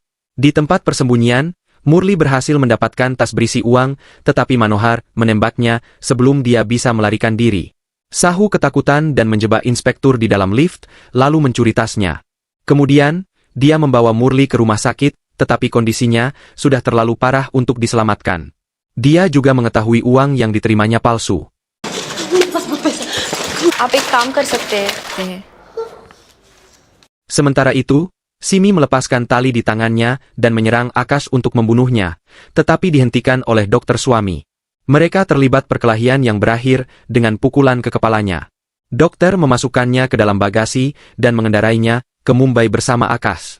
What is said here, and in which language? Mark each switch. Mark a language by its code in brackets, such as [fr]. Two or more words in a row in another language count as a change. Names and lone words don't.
[id] Di tempat persembunyian, Murli berhasil mendapatkan tas berisi uang, tetapi Manohar menembaknya sebelum dia bisa melarikan diri. Sahu ketakutan dan menjebak inspektur di dalam lift, lalu mencuri tasnya. Kemudian, dia membawa Murli ke rumah sakit, tetapi kondisinya sudah terlalu parah untuk diselamatkan. Dia juga mengetahui uang yang diterimanya palsu. [hi] आप एक काम कर सकते हैं. [id] Sementara itu, Simi melepaskan tali di tangannya dan menyerang Akash untuk membunuhnya, tetapi dihentikan oleh dokter suami. Mereka terlibat perkelahian yang berakhir dengan pukulan ke kepalanya. Dokter memasukkannya ke dalam bagasi dan mengendarainya ke Mumbai bersama Akash.